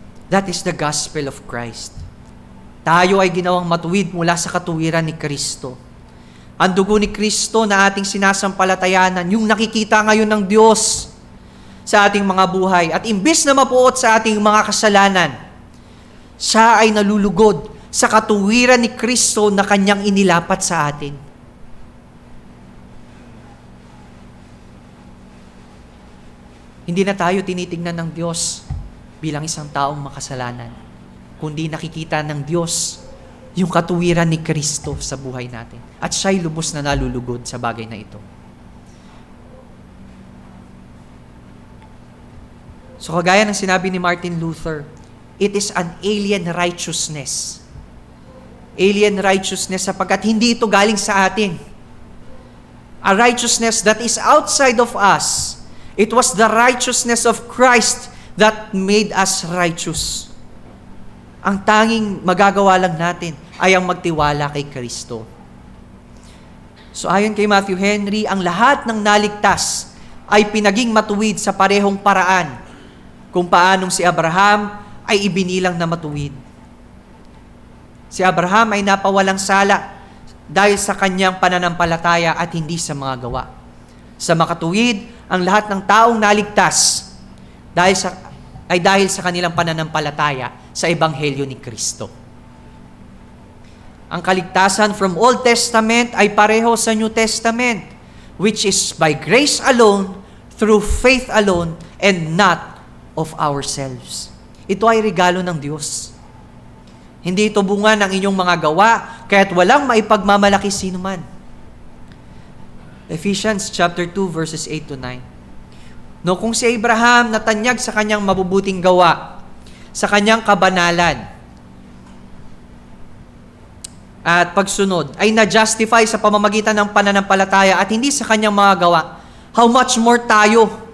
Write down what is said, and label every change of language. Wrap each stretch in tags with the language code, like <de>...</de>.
<en>That is the gospel of Christ.</en> <tl>Tayo ay ginawang matuwid mula sa katuwiran ni Kristo. Ang dugo ni Kristo na ating sinasampalatayanan, yung nakikita ngayon ng Diyos sa ating mga buhay. At imbis na mapuot sa ating mga kasalanan, siya ay nalulugod sa katuwiran ni Kristo na kanyang inilapat sa atin. Hindi na tayo tinitingnan ng Diyos bilang isang taong makasalanan, kundi nakikita ng Diyos yung katuwiran ni Kristo sa buhay natin. At siya'y lubos na nalulugod sa bagay na ito. So kagaya ng sinabi ni Martin Luther,</tl> <en>it is an alien righteousness.</en> <tl>Alien righteousness sapagkat hindi ito galing sa atin.</tl> <en>A righteousness that is outside of us. It was the righteousness of Christ that made us righteous.</en> <tl>Ang tanging magagawa lang natin ay ang magtiwala kay Kristo. So ayon kay Matthew Henry, ang lahat ng naligtas ay pinaging matuwid sa parehong paraan kung paanong si Abraham ay ibinilang na matuwid. Si Abraham ay napawalang sala dahil sa kanyang pananampalataya at hindi sa mga gawa. Sa makatuwid, ang lahat ng taong naligtas dahil sa kanilang pananampalataya sa ebanghelyo ni Kristo. Ang kaligtasan</tl> <en>from Old Testament</en> <tl>ay pareho sa</tl> <en>New Testament, which is by grace alone, through faith alone, and not of ourselves.</en> <tl>Ito ay regalo ng Diyos. Hindi ito bunga ng inyong mga gawa, kaya't walang maipagmamalaki sino man. Ephesians chapter 2 verses 8 to 9. No, kung si Abraham natanyag sa kanyang mabubuting gawa, sa kanyang kabanalan, at pagsunod, ay na-justify sa pamamagitan ng pananampalataya at hindi sa kanyang mga gawa,</tl> <en>how much more</en> <tl>tayo?</tl>